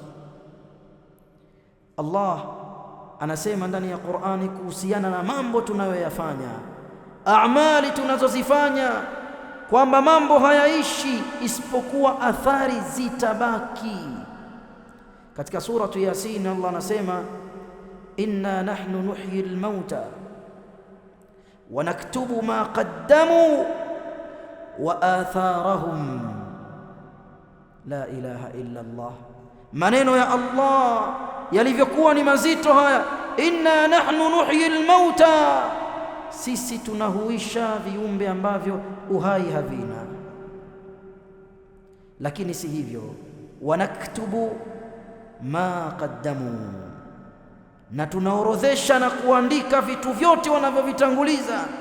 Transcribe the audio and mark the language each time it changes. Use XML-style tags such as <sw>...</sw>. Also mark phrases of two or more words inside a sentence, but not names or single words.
<sw>Allah anasema ndani ya Qur'ani kuhusiana na mambo tunayoyafanya, amali tunazozifanya, kwamba mambo hayaishi isipokuwa athari zitabaki. Katika suratu Yasin Allah anasema</sw> <ar>إنا نحن نحيي الموتى ونكتب ما قدموا وآثارهم. لا إله إلا الله.</ar> <sw>Maneno ya Allah yalivyokuwa ni mazito haya.</sw> <ar>إنا نحن نحيي الموتى,</ar> <sw>sisi tunahuisha viumbe ambavyo uhai havina. Lakini si hivyo, wanaktubu</sw> <ar>ما قدموا,</ar> <sw>na tunaorodhesha na kuandika vitu vyote wanavyovitanguliza,</sw>